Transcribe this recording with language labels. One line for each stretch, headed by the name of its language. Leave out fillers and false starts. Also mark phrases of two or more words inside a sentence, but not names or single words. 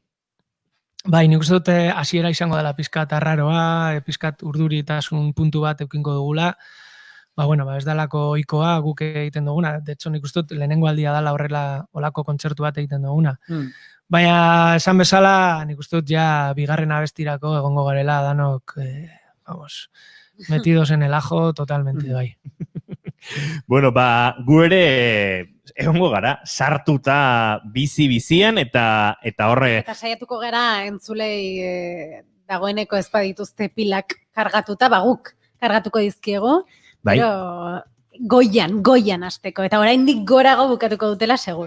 Basque: Bai, nik uste dute hasiera izango dela pizkat arraroa, pizkat urduritasun puntu bat eukingo dugula. Ez dalako ohikoa guk egiten duguna.
Spanish: De hecho,
Basque: nik uste dut lehenengo aldia dela horrela olako kontzertu bat egiten duguna. Baina, esan bezala, nik uste dut ja bigarren abestirako egongo garela danok,
Spanish: metidos en el ajo, totalmente,
Basque: bai. Bueno, gu ere egongo gara, sartuta bizi-bizian eta horre... Eta saiatuko gara entzulei dagoeneko ez badituzte pilak kargatuta, guk kargatuko dizkiego, pero goian hasteko, eta oraindik gorago bukatuko dutela seguro.